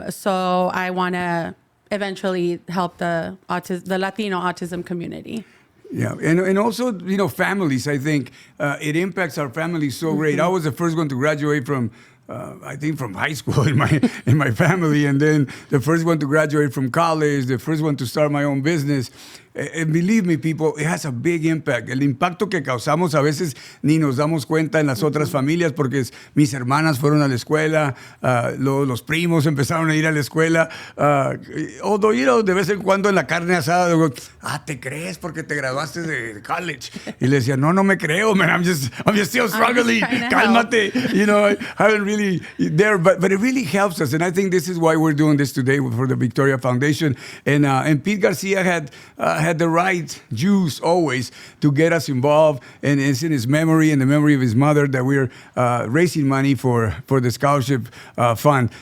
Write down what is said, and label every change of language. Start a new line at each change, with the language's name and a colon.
English: So I want to eventually help the Latino autism community. Yeah, and also, families, I think it impacts our families so great. I was the first one to graduate from I think from high school in my family, and then the first one to graduate from college, the first one to start my own business.
Spanish: And believe me, people, it has a big impact. El impacto que causamos a veces ni nos damos cuenta en las otras familias, porque mis hermanas fueron a la escuela, los primos empezaron a ir a la escuela. Although, de vez en cuando en la carne asada, digo, ¿te crees porque te graduaste de college? Y le decía, no me creo, man, I'm just still struggling. Cálmate.
English: I haven't really there, but it really helps us. And I think this is why we're doing this today for the Victoria Foundation. And Pete Garcia had the right juice always to get us involved, and it's in his memory and the memory of his mother that we're raising money for the scholarship fund.